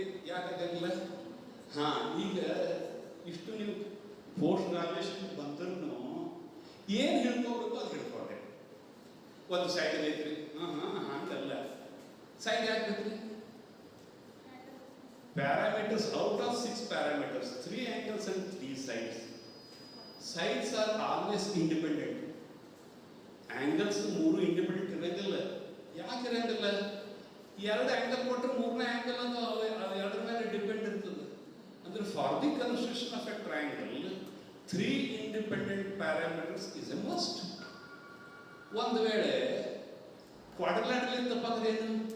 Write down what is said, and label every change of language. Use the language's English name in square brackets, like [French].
[Kannada] ಯಾಕಾಗಂಗಿಲ್ಲ? ಹಾ, ಈಗ ಇಷ್ಟು ನೀವು ಪೋಸ್ಟ್ ಗ್ರಾಜುಯೇಷನ್ ಬಂದ್ರೂ ಏನು ಹೇಳ್ಕೋಬೇಕು ಅದು ಹೇಳ್ಕೊಂಡೆ. ಒಂದು ಸೈಡ್ ಐತ್ರಿ, ಹಂಗಲ್ಲ. ಸೈಡ್ ಯಾಕೆ ಬೇಕ್ರಿ? [English] Parameters, out of 6 parameters, 3 angles and 3 sides. Sides are always independent. Angles 3 independent [Kannada] ಇರೋದಿಲ್ಲ. ಯಾಕೆ ಇರಂಗಿಲ್ಲ? 2 ಆಂಗಲ್ ಕೊಟ್ಟರೆ 3ನೇ ಆಂಗಲ್ ಅಂತ ಎರಡರ ಮೇಲೆ ಡಿಪೆಂಡ್ ಇರ್ತದೆ. ಅಂದ್ರೆ [English] For the construction of a triangle 3 independent parameters is a must. [Kannada] ಒಂದು ವೇಳೆ ಕ್ವಾಡ್ರಿಲ್ಯಾಟರಲ್ ಇತ್ತಪ್ಪ ಅಂದ್ರೆ ಏನು?